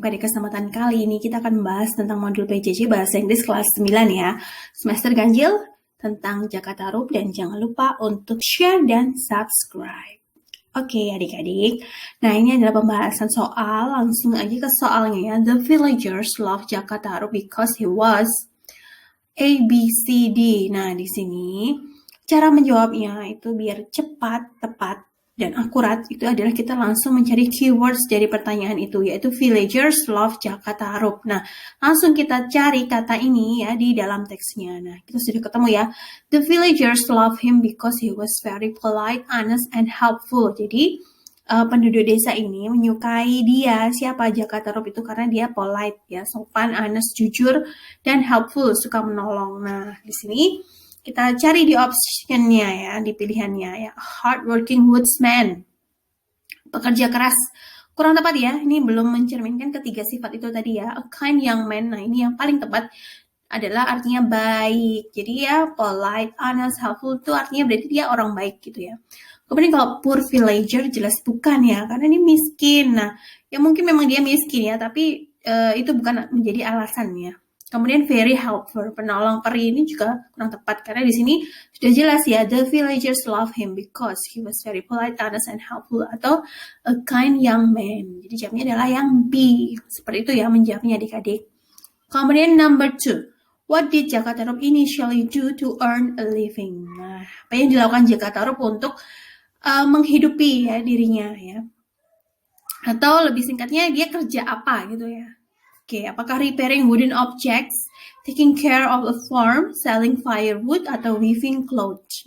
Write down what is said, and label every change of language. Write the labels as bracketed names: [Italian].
[Indonesian] Pada kesempatan kali ini kita akan membahas tentang modul PJJ Bahasa Inggris kelas 9 ya. Semester ganjil tentang Jakarta Rup, dan jangan lupa untuk share dan subscribe. Oke adik-adik. Nah, ini adalah pembahasan soal. Langsung aja ke soalnya ya. [English] The villagers love Jakarta Rup because he was A, B, C, D. [Indonesian] Nah, di sini cara menjawabnya itu biar cepat, tepat, dan akurat itu adalah kita langsung mencari keywords dari pertanyaan itu, yaitu [English] villagers love Jakarta Rup. [Indonesian] Nah, langsung kita cari kata ini ya di dalam teksnya. Nah, kita sudah ketemu ya. [English] The villagers love him because he was very polite, honest, and helpful. [Indonesian] Jadi, penduduk desa ini menyukai dia, siapa Jakarta Rup itu, karena dia polite ya, sopan, honest, jujur, dan helpful, suka menolong. Nah, di sini kita cari di optionnya ya, di pilihannya ya. [English] Hardworking woodsman, [Indonesian] pekerja keras. Kurang tepat ya, ini belum mencerminkan ketiga sifat itu tadi ya. [English] A kind young man, [Indonesian] nah ini yang paling tepat adalah artinya baik. Jadi ya polite, honest, helpful itu artinya berarti dia orang baik gitu ya. Kemudian kalau poor villager jelas bukan ya, karena ini miskin. Nah, ya mungkin memang dia miskin ya, tapi itu bukan menjadi alasannya. Kemudian very helpful, penolong peri ini juga kurang tepat karena di sini sudah jelas ya, [English] the villagers love him because he was very polite, honest, and helpful, atau a kind young man. [Indonesian] Jadi jawabnya adalah yang B. Seperti itu ya menjawabnya adik-adik. Kemudian number 2. [English] What did Jakarta Rup initially do to earn a living? [Indonesian] Nah, apa yang dilakukan Jakarta Rup untuk menghidupi ya dirinya ya? Atau lebih singkatnya dia kerja apa gitu ya? Oke, apakah [English] repairing wooden objects, taking care of a farm, selling firewood, [Indonesian] atau [English] weaving clothes?